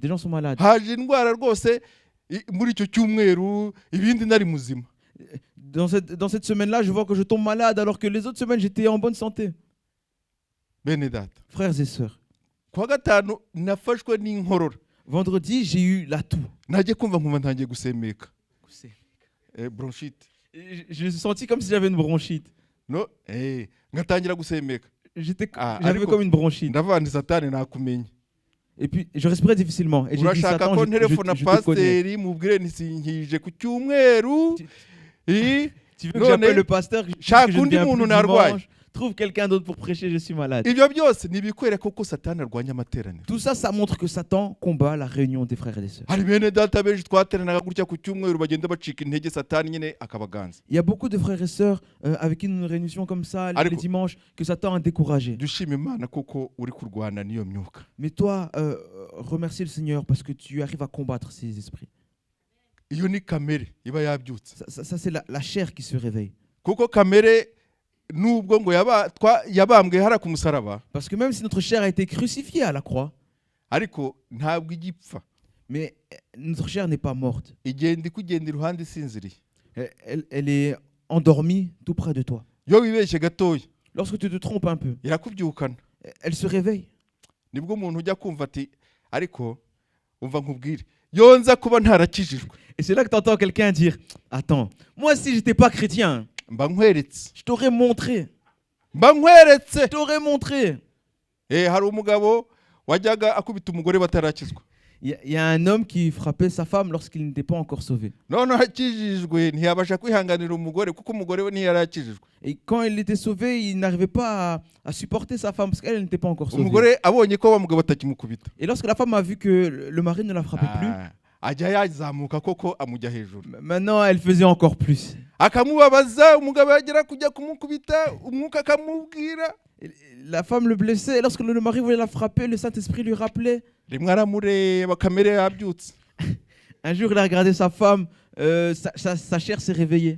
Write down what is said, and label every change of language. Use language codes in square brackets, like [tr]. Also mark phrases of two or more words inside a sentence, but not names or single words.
[fr] Des gens sont malades. [rw] Haje indwara rwose muri icyo cyumweru ibindi nari muzima. [fr] Dans cette semaine-là, je vois que je tombe malade alors que les autres semaines, j'étais en bonne santé. [rw] Bene data. [fr] Frères et sœurs, [rw] Kuwa gatanu nafashwe n'inkorora. [fr] vendredi, j'ai eu la toux. [rw] Najye kumva nkumva ntangiye gusemeka. [fr] Bronchite. Je me suis senti comme si j'avais une bronchite. [rw] No, ngatangira gusemeka. [fr] J'avais comme une bronchite. [rw] Ndavuga nti Satani nakumenye. [fr] Et puis, je respirais difficilement. Et j'ai dit, [rw] Urashaka [fr] Satan, [rw] ko [fr] je [rw] telefona [fr] te connais. [rw] pasiteri mubwire nisinkije ku cyumweru. [fr] Tu veux que j'appelle le pasteur, que je [rw] shaka [fr] ne viens [rw] undi [fr] plus [rw] muntu narwaye. [fr] dimanche. Trouve quelqu'un d'autre pour prêcher, je suis malade. [rw] Ibyo byose nibikwereka ko Satani arwanya amateraniro. [fr] Tout ça, ça montre que Satan combat la réunion des frères et des sœurs. [rw] Hari bene data benshi twateranaga gutya ku cyumweru bagenda bacika intege Satani nyine akabaganza. [fr] Il y a beaucoup de frères et sœurs avec qui nous nous réunissons comme ça les dimanches que Satan a découragé. [rw] Dushima Imana kuko uri kurwana niyo myuka. [fr] Mais toi, remercie le Seigneur parce que tu arrives à combattre ces esprits. [rw] Iyo ni kamere iba yabyutse. [fr] Ça c'est la chair qui se réveille. [rw] Kuko kamere nubwo ngo yabambwe hara ku musaraba. [fr] Parce que même si notre chair a été crucifiée à la croix, [rw] ariko ntabwo igipfa. [fr] Mais notre chair n'est pas morte. [rw] Igenda ikugenda iruhande isinziriye. [fr] Elle est endormie tout près de toi. [rw] Yo wibeshye gatoya. [fr] Lorsque tu te trompes un peu, [rw] irakubyukana. [fr] Elle se réveille. [rw] Nibwo umuntu ujya kumva ati ariko umva nkubwire yonza kuba ntarakijijwe. [fr] Et c'est là que tu entends quelqu'un dire, attends, moi si j'étais pas chrétien, [rw] mba nkweretse. [fr] Je t'aurais montré. [rw] Mba nkweretse. [fr] Je t'aurais montré. [rw] hari umugabo wajyaga akubita umugore batarakizwa. [fr] Il y a un homme qui frappait sa femme lorsqu'il n'était pas encore sauvé. [rw] None akijijwe ntiyabasha kwihanganira umugore kuko umugore we ntiyarakijijwe. [fr] Et quand il était sauvé, il n'arrivait pas à supporter sa femme parce qu'elle n'était pas encore sauvée. [rw] Umugore abonye ko wa mugabo atakimukubita. [fr] Et lorsque la femme a vu que le mari ne la frappait plus, [rw] ajya yazamuka koko amujya hejuru. [fr] maintenant elle faisait encore plus. [rw] Akamubabaza umugabo yagera kujya kumukubita umwuka akamubwira. [fr] Et la femme le blessait et lorsque le mari voulait la frapper, le Saint-Esprit lui rappelait. [rw] Rimwe aramureba kamere yabyutse. [fr] Un jour, il a regardé sa femme, sa chair s'est réveillée.